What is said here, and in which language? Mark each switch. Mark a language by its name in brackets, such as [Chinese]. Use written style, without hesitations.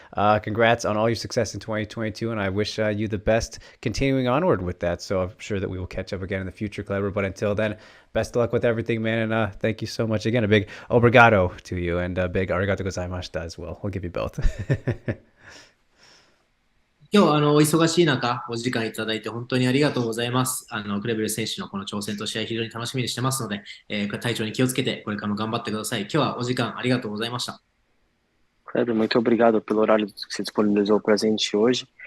[English] Congrats on all your success in 2022, and I wish you the best continuing onward with that. So I'm sure that we will catch up again in the future, Kleber. But until then, best of luck with everything, man. And thank you so much again. A big obrigado to you, and a big [Japanese] arigato gozaimashita [English] as well. We'll give you both. [Japanese] 今日お忙しい中お時間いただいて本当にありがとうございます。クレベル選手のこの挑戦と試合非常に楽しみにしてますので、体調に気をつけてこれからも頑張ってください。今日はお時間ありがとうございました。 [Portuguese] Kleber, muito obrigado pelo horário que você disponibilizou pra gente hoje.